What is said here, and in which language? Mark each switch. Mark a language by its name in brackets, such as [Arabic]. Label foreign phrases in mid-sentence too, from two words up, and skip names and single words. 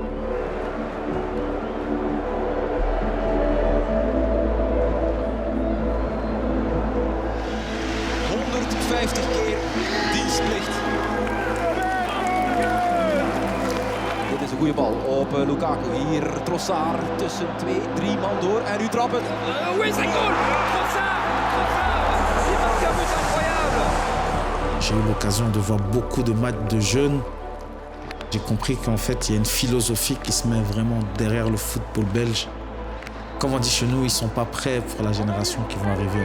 [Dutch] 150 keer dienstplicht. Dit is een goede bal op Lukaku. Hier Trossard tussen 2-3 man door. En nu trappen. [French] Oui, c'est goal! Trossard! Il marque un but incroyable! J'ai eu l'occasion de voir beaucoup de matchs de jeunes. J'ai compris qu'en fait, il y a une philosophie qui se met vraiment derrière le football belge. Comme on dit chez nous, ils ne sont pas prêts pour la génération qui vont arriver.